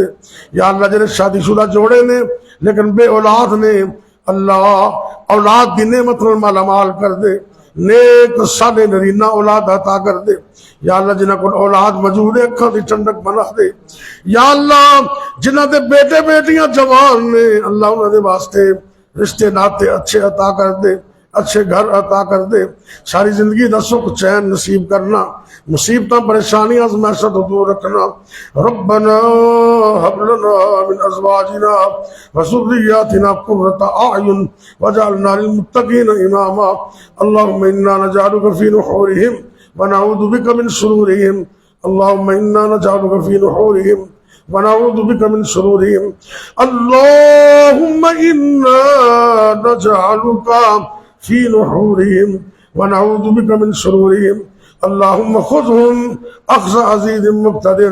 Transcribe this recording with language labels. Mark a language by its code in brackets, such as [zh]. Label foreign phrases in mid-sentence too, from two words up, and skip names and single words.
[pa] یا اللہ جنہیں شادی شدہ جوڑے نے لیکن بے اولاد نے، اللہ اولاد دی نعمت میں مالا مال کر دے، نیک صالح نرینہ اولاد عطا کر دے۔ یا اللہ جنہ کو اولاد موجود ہے اکھاں دی ٹھنڈک بنا دے۔ یا اللہ جنہ دے بیٹے بیٹیاں جوان نے، اللہ انہاں دے واسطے رشتے ناتے اچھے عطا کر دے، اچھے گھر عطا کر دے، ساری زندگی دا سکھ چین نصیب کرنا، مصیبتاں پریشانیاں آزمائشاں تو دور رکھنا۔ [ar] ربنا هب لنا من ازواجنا وذرياتنا قرة اعين واجعلنا للمتقين اماما۔ اللهم انا نجعلك في نحورهم ونعوذ بك من شرورهم، اللهم انا نجعلك في نحورهم ونعوذ بك من شرورهم، اللهم انا نجعلك في نحورهم ونعوذ بك من شرورهم، اللهم خذهم اخذ عزيز مقتدر۔